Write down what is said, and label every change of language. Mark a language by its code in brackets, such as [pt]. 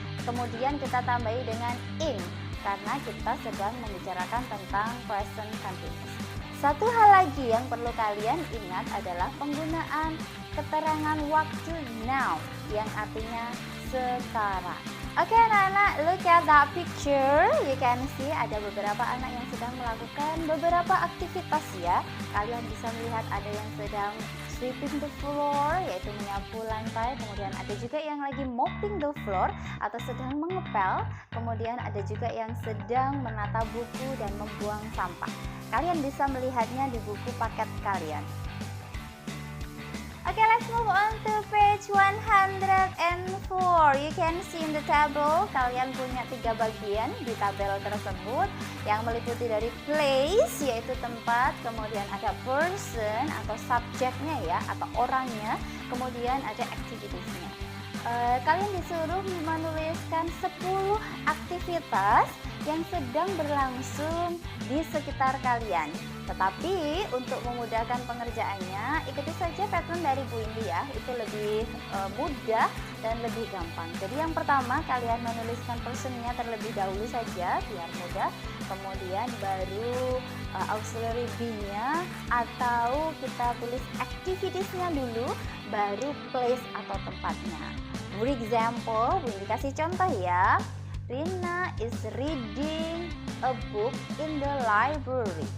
[id] Kemudian kita tambahi dengan ing karena kita sedang membicarakan tentang present continuous. Satu hal lagi yang perlu kalian ingat adalah penggunaan keterangan waktu now yang artinya sekarang. Oke anak-anak, [en] look at that picture. You can see [id] ada beberapa anak yang sedang melakukan beberapa aktivitas ya. Kalian bisa melihat ada yang sedang [en] sweeping the floor, [id] yaitu menyapu lantai. Kemudian ada juga yang lagi [en] mopping the floor [id] atau sedang mengepel. Kemudian ada juga yang sedang menata buku dan membuang sampah. Kalian bisa melihatnya di buku paket kalian. [en] Okay, let's move on to page 104. You can see in the table, [id] kalian punya 3 bagian di tabel tersebut yang meliputi dari place, yaitu tempat, kemudian ada person atau subjeknya ya, atau orangnya, kemudian ada activitiesnya. Kalian disuruh menuliskan 10 aktivitas yang sedang berlangsung di sekitar kalian. Tetapi untuk memudahkan pengerjaannya, ikuti saja pattern dari Bu Indi ya, itu lebih mudah dan lebih gampang. Jadi yang pertama kalian menuliskan personnya terlebih dahulu saja biar mudah. Kemudian baru auxiliary be-nya atau kita tulis activitiesnya dulu, baru place atau tempatnya. [en] For example, [id] Bu Indi kasih contoh ya. [en] Rina is reading a book in the library.